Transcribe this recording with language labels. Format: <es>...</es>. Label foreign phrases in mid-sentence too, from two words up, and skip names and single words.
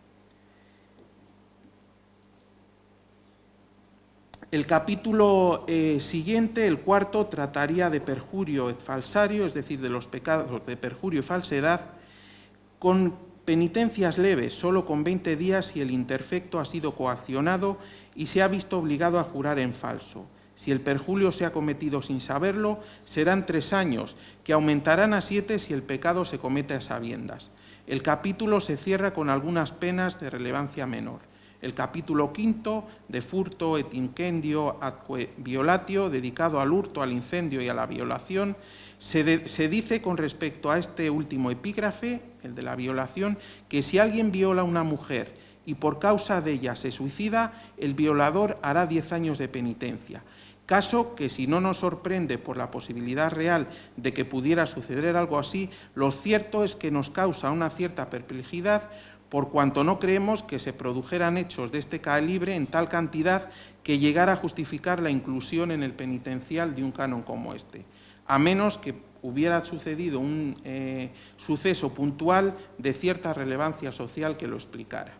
<es>El capítulo siguiente, el 4, trataría</es> <la>de perjurio et falsario,</la> <es>es decir, de los pecados de perjurio y falsedad, con penitencias leves, solo con 20 días si el interfecto ha sido coaccionado y se ha visto obligado a jurar en falso. Si el perjurio se ha cometido sin saberlo, serán 3 años, que aumentarán a 7 si el pecado se comete a sabiendas. El capítulo se cierra con algunas penas de relevancia menor. El capítulo</es> <la>5, de furto et incendio atque violatio,</la> <es>dedicado al hurto, al incendio y a la violación, se dice con respecto a este último epígrafe, el de la violación, que si alguien viola a una mujer y por causa de ella se suicida, el violador hará 10 años de penitencia. Caso que, si no nos sorprende por la posibilidad real de que pudiera suceder algo así, lo cierto es que nos causa una cierta perplejidad por cuanto no creemos que se produjeran hechos de este calibre en tal cantidad que llegara a justificar la inclusión en el penitencial de un canon como este, a menos que hubiera sucedido un suceso puntual de cierta relevancia social que lo explicara.</es>